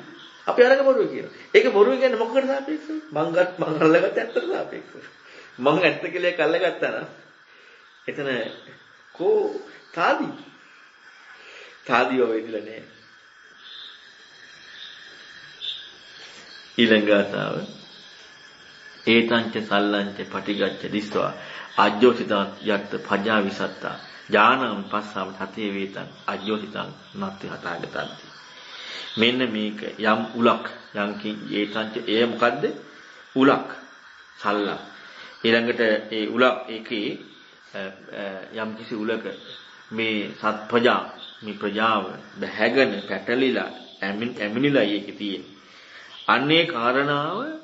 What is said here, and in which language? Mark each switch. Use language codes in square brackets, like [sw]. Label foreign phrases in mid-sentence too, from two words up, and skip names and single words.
[si] අපි අරක බොරුයි කියනවා. ඒක බොරුයි කියන්නේ මොකකට සාපේක්ෂව? මං අල්ලගත්ත ඇත්තට සාපේක්ෂව. මං ඇත්ත කියලා කල්ලාගත්තා නම් එතන කෝ තාදී වෙයිදලා නැහැ. ඊළඟ ගාථාව [pi] ඒතංච සල්ලංච පටිගච්ඡ දිස්වා අජ්ජෝසිතං යත් පජා විසත්තා ඥානං පස්සව තතේ වේතං අජ්ජෝසිතං නත්ති හතාගතන්ති. [si] මෙන්න මේක යම් උලක් යම්කින් ඒතංච ඒ මොකද්ද? උලක් සල්ලක් ඊළඟට ඒ උලක් ඒකේ යම් කිසි උලක මේ සත්පජා මේ ප්‍රජාව බැහැගෙන පැටලිලා ඇමිනිලා ඒකේ තියෙන අන්නේ කාරණාව